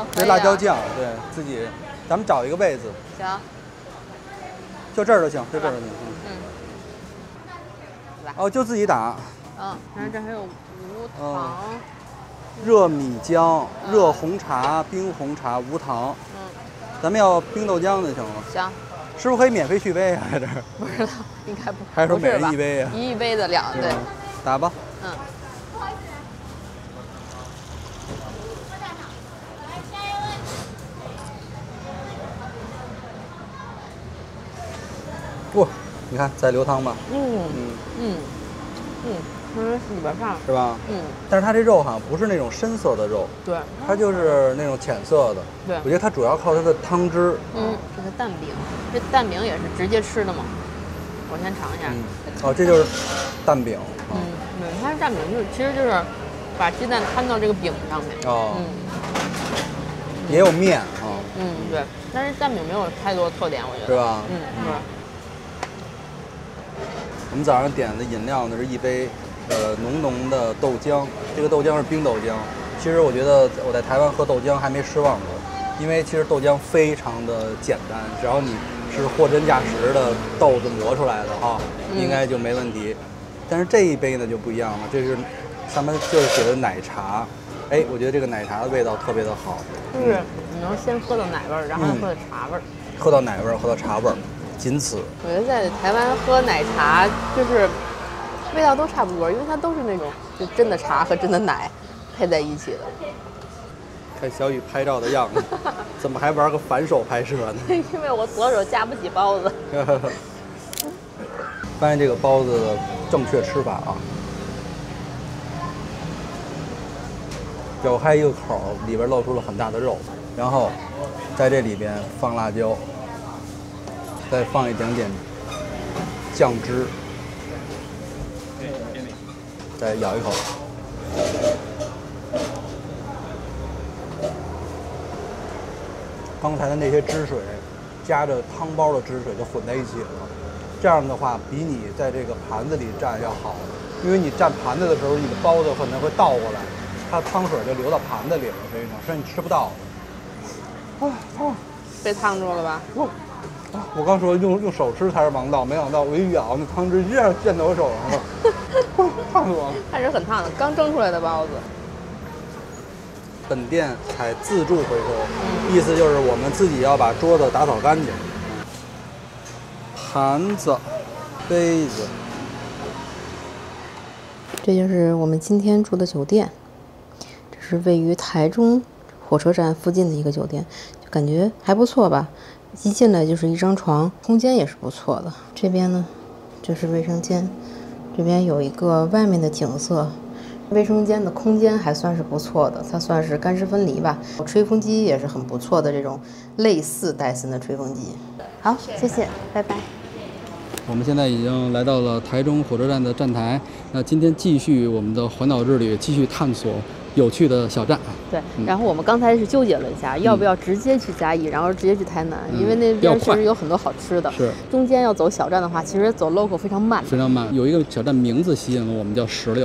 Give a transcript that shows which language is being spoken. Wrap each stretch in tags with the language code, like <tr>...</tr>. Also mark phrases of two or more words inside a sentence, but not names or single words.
<zh>這辣椒醬，對自己，咱們找一個位子。行。就這兒就行，就這兒就行。哦，就自己打。然後這還有無糖。熱米漿、熱紅茶、冰紅茶、無糖。咱們要冰豆漿就行了。行。是不是可以免費續杯啊？在這兒？不知道，應該不。還是說每人1杯啊？1杯的量，對。打吧。不，你看在流汤吧。里邊上是吧？但是它這肉好像不是那種深色的肉，對，它就是那種淺色的。对，我覺得它主要靠它的湯汁。這個蛋餅，這蛋餅也是直接吃的嗎？我先嘗一下。哦，這就是蛋餅。它是蛋餅，其實就是把雞蛋攤到這個餅上面。也有麵啊。對，但是蛋餅沒有太多特點，我覺得。是吧？對。我們早上點的飲料呢是一杯濃濃的豆漿，這個豆漿是冰豆漿。其實我覺得我在台灣喝豆漿還沒失望過，因為其實豆漿非常的簡單，只要你是貨真價實的豆子磨出來的哈，應該就沒問題。但是這一杯呢就不一樣了，這是上面就是寫的奶茶，哎，我覺得這個奶茶的味道特別的好。就是你能先喝到奶味兒，然後喝到茶味兒。喝到奶味兒，喝到茶味兒。僅此。我覺得在台灣喝奶茶就是味道都差不多，因為它都是那種就真的茶和真的奶配在一起的。看小雨拍照的樣子，怎麼還玩個反手拍攝呢？因為我左手夾不起包子。發現這個包子的正確吃法啊，咬開一個口，裡邊露出了很大的肉，然後在這裡邊放辣椒。再放一點點醬汁，再咬一口。剛才的那些汁水，加着湯包的汁水就混在一起了。這樣的話，比你在這個盤子裡蘸要好，因為你蘸盤子的時候，你的包子可能會倒過來，它湯水就流到盤子裡了，所以你吃不到。被燙住了吧？我剛說用手吃才是王道，沒想到我一咬，那湯汁一下濺到我手上了，燙死我了！還是很燙的，剛蒸出來的包子。本店採自助回收，意思就是我們自己要把桌子打掃乾淨。盤子、杯子，這就是我們今天住的酒店，這是位於台中火車站附近的一個酒店，就感覺還不錯吧。一進來就是一張床，空間也是不錯的。這邊呢，就是衛生間，這邊有一個外面的景色。衛生間的空間還算是不錯的，它算是乾濕分離吧。吹風機也是很不錯的，這種類似戴森的吹風機。好，謝謝，拜拜。我們現在已經來到了台中火車站的站台。那今天繼續我們的環島之旅，繼續探索有趣的小站。对，然后我们刚才是纠结了一下，要不要直接去嘉义，然后直接去台南，因为那边确实有很多好吃的。是，中间要走小站的话，其实走 local 非常慢。非常慢，有一个小站名字吸引了我们，叫16。</zh>